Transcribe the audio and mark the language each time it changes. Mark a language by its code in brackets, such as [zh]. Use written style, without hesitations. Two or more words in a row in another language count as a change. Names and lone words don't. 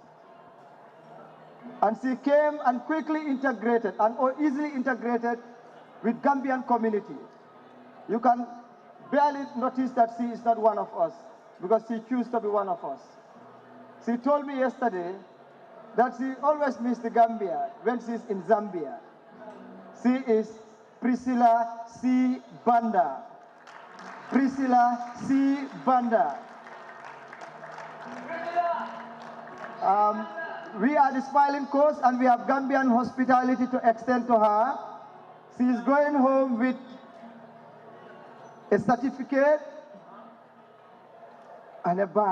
[en] And she came and quickly integrated and easily integrated with Gambian community. You can barely notice that she is not one of us because she chose to be one of us. She told me yesterday that she always misses the Gambia when she's in Zambia. She is Priscilla C. Banda. Priscilla C. Banda. We are the Smiling Coast and we have Gambian hospitality to extend to her. She is going home with a certificate and a bag.